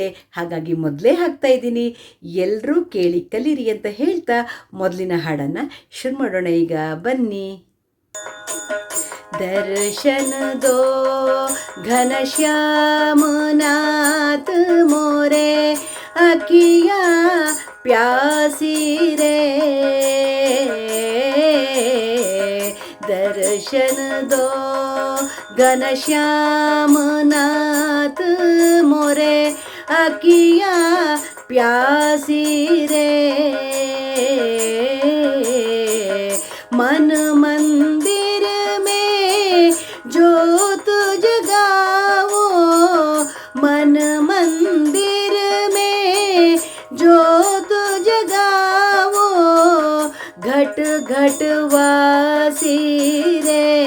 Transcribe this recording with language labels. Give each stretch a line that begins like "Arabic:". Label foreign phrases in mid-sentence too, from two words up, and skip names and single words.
Kannada: ಹಾಗಾಗಿ ಮೊದಲೇ ಹಾಕ್ತಾ ಇದ್ದೀನಿ, ಎಲ್ಲರೂ ಕೇಳಿ ಕಲೀರಿ ಅಂತ ಹೇಳ್ತಾ ಮೊದಲಿನ ಹಾಡನ್ನು ಶುರು ಮಾಡೋಣ. ಈಗ ಬನ್ನಿ.
Hindi: दर्शन दो घनश्याम नाथ मोरे, अखियाँ प्यासी रे. दर्शन दो घनश्याम नाथ मोरे, अकिया प्यासी रे. मन मंदिर में ज्योत जगाओ, मन मंदिर में ज्योत जगाओ, घट घट वासी रे.